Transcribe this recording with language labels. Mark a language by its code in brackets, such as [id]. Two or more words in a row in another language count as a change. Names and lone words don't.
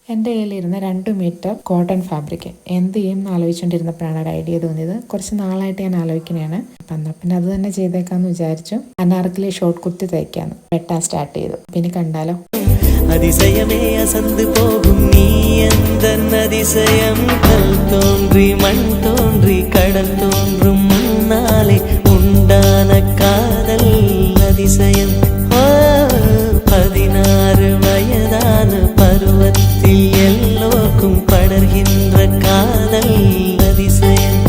[ml] എൻ്റെ കയ്യിലിരുന്ന 2 മീറ്റർ കോട്ടൺ ഫാബ്രിക് എന്ത് ചെയ്യും എന്ന് ആലോചിച്ചുകൊണ്ടിരുന്നപ്പോഴാണ് ഒരു ഐഡിയ തോന്നിയത്. കുറച്ച് നാളായിട്ട് ഞാൻ ആലോചിക്കുന്നതാണ്. അപ്പം പിന്നെ അത് തന്നെ ചെയ്തേക്കാന്ന് വിചാരിച്ചു. അനാർക്കലി ഷോർട്ട് കുർത്തി തയ്ക്കാന്ന് വെട്ടാൻ സ്റ്റാർട്ട് ചെയ്തു. പിന്നെ കണ്ടാലോ. [ta] அதிசயமே அசந்து போகும் நீ எந்தன் அதிசயம். கல் தோன்றி மண் தோன்றி கடல் தோன்றும் முன்னாலே உண்டான காதல் அதிசயம். 16 வயதான பருவத்தில் எல்லோருக்கும் படர்கின்ற காதல் அதிசயம்.